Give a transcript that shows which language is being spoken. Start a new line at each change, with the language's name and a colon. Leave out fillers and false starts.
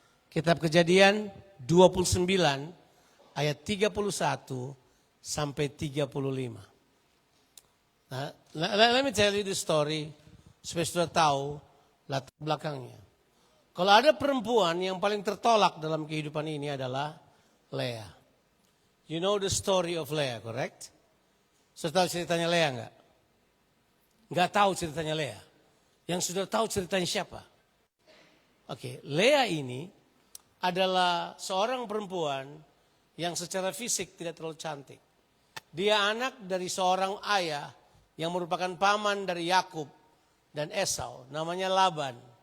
Indonesian: Kitab Kejadian 29 ayat 31 sampai 35.
English: Nah, let me tell you the story
Indonesian: supaya sudah tahu latar belakangnya. Kalau ada perempuan yang paling tertolak dalam kehidupan ini adalah Lea.
English: You know the story of Lea, correct?
Indonesian: Sudah tahu ceritanya Lea enggak? Enggak tahu ceritanya Lea. Yang sudah tahu ceritanya siapa? Oke, Lea ini adalah seorang perempuan yang secara fisik tidak terlalu cantik. Dia anak dari seorang ayah yang merupakan paman dari Yakub dan Esau, namanya Laban.